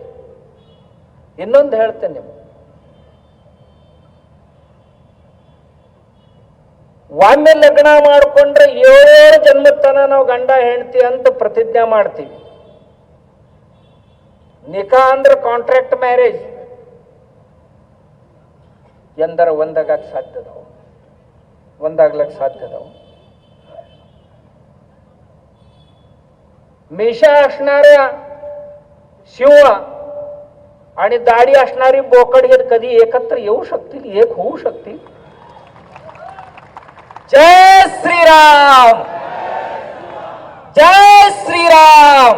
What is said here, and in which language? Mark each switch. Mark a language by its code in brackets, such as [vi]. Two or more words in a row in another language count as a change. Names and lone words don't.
[kn] ಇನ್ನೊಂದು ಹೇಳ್ತೇನೆ ನಿಮ್ಗೆ, ಒಮ್ಮೆ ಲಗ್ನ ಮಾಡ್ಕೊಂಡ್ರೆ 7 ಜನ್ಮದ ನಾವು ಗಂಡ ಹೆಂಡತಿ ಅಂತ ಪ್ರತಿಜ್ಞೆ ಮಾಡ್ತೀವಿ. ನಿಕಾ ಅಂದ್ರೆ [en] contract marriage. [kn] ಎಂದರ ಒಂದಾಗಕ್ಕೆ ಸಾಧ್ಯದವು, ಒಂದಾಗ್ಲಕ್ಕೆ ಸಾಧ್ಯದವು. [mr] मिशा असणाऱ्या शिव आणि दाढी असणारी बोकडगीर कधी एकत्र येऊ शकतील, एक होऊ शकतील? जय श्रीराम, जय श्रीराम.